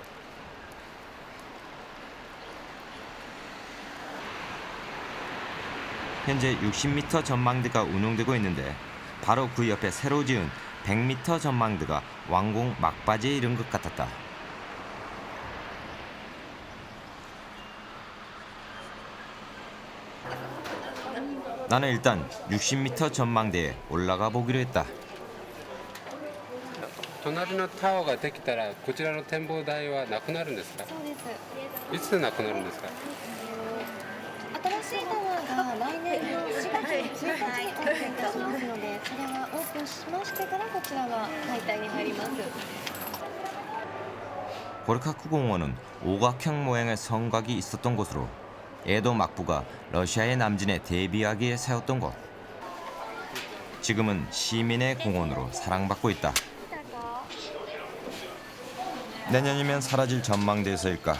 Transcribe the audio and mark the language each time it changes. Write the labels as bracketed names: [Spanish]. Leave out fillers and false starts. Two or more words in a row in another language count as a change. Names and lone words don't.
[Korean] 현재 60m 전망대가 운영되고 있는데 바로 그 옆에 새로 지은 100m 전망대가 완공 막바지에 이른 것 같았다. 나는 일단 60m 전망대에 올라가 보기로 했다. [Japanese] 隣のタワーができたらこちらの展望台はなくなるんですか？そうです。いつなくなるんですか？新しいタワーが来年の4月1日にオープンいたしますので、それがオープンしましてからこちらは解体に入ります。 [Korean] 고르카쿠 공원은 오각형 모양의 성곽이 있었던 곳으로 에도 막부가 러시아의 남진에 대비하기에 세웠던 곳. 지금은 시민의 공원으로 사랑받고 있다. 내년이면 사라질 전망대에서일까.